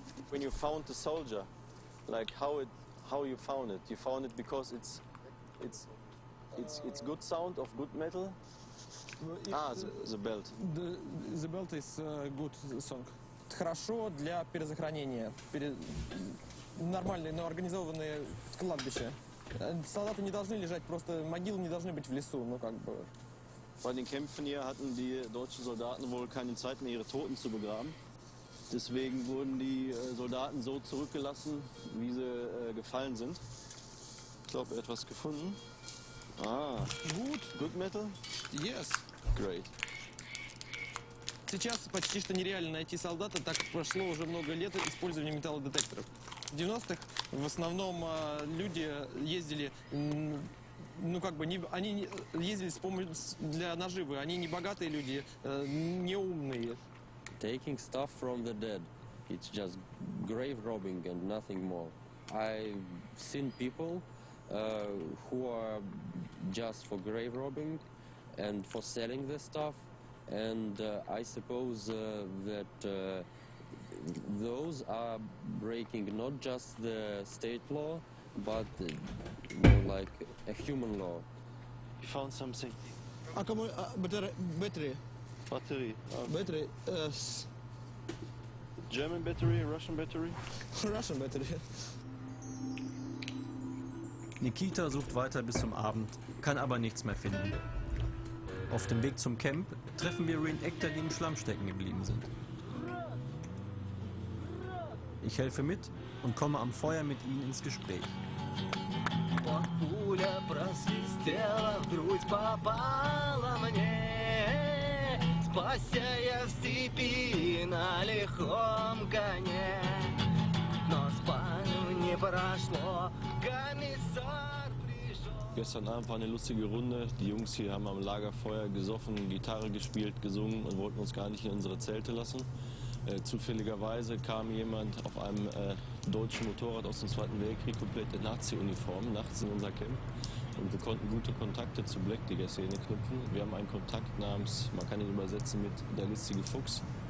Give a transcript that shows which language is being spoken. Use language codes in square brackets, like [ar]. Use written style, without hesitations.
[en] When you found the soldier, like how you found it? You found it because it's good sound of good metal. The belt. The belt is a good song. [ru] Хорошо для перезахоронения. Нормальные, но организованные кладбища. Солдаты не должны лежать, просто могилы не должны быть в лесу, ну как бы. [de] Bei den Kämpfen hier hatten die deutschen Soldaten wohl keine Zeit mehr, ihre Toten zu begraben. Deswegen wurden die Soldaten so zurückgelassen, wie sie gefallen sind. Ich glaube, er hat was gefunden. Ah, [en] good. Good metal? Yes. Great. [ru] Сейчас почти что нереально найти солдата, так как прошло уже много лет использования металлодетекторов. В 90-х в основном люди ездили, ну как бы, они ездили с помощью для наживы. Они не богатые люди, не умные. [en] Taking stuff from the dead, it's just grave robbing and nothing more. I've seen people who are just for grave robbing and for selling the stuff, and I suppose that those are breaking not just the state law, but more like a human law. You found something. Battery. Battery. Battery. German battery, Russian battery? Russian battery. [de] Nikita sucht weiter bis zum Abend, kann aber nichts mehr finden. Auf dem Weg zum Camp treffen wir Reenactor, die im Schlamm stecken geblieben sind. Ich helfe mit und komme am Feuer mit ihnen ins Gespräch. [ru] Пуля просвистела, в грудь попала мне. Спасся я в степи на лихом коне, но спальню не прошло, комиссар пришел. [de] Gestern Abend war eine lustige Runde. Die Jungs hier haben am Lagerfeuer gesoffen, Gitarre gespielt, gesungen und wollten uns gar nicht in unsere Zelte lassen. Zufälligerweise kam jemand auf einem deutschen Motorrad aus dem Zweiten Weltkrieg komplett in Nazi-Uniform nachts in unser Camp. Und wir konnten gute Kontakte zur Black-Digger-Szene knüpfen. Wir haben einen Kontakt namens, man kann ihn übersetzen mit der listige Fuchs.